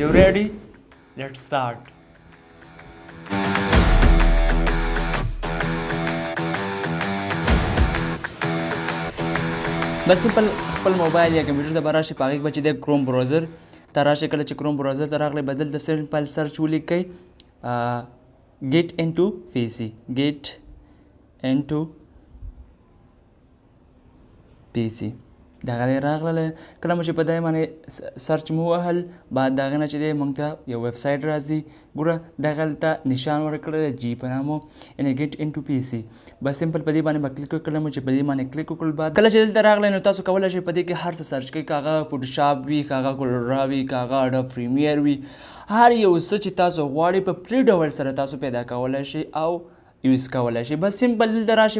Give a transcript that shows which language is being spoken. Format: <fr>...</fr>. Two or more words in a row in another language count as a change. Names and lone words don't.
<en>you ready let's start.</en> <ps>بس سمپل خپل موبایل یا کمپیوټر ته به راشئ په هغې کې به چې دی کروم براوزر ته راشئ. کله چې کروم براوزر ته راغلی به دلته</ps> <en>simple search</en> <ps>ولیکئ get into PC دغه دی راغله. کله مو چې په دې باندې سرچ مو وهل بعد د هغې نه چې دی موږ ته یو ویب سایټ راځي. ګوره دغه هلته نشان ورکړی جي په نامو یعنې get into PC. بس سمپل په دې باندې به کلیک وکړو. کله مو چې په دې باندې کلیک وکړل بعد کله چې دلته راغلی نو تاسو کولی شئ په دې کې هر څه سرچ کړئ، که هغه فوټوشاپ وي، که هغه کولورا وي، که هغه اډوب پریمیر وي، هر یو څه چې تاسو غواړئ په فری ډول سره تاسو پیدا کولی شئ او یوز کولی شئ. بس سمپل دلته راشئ.</ps>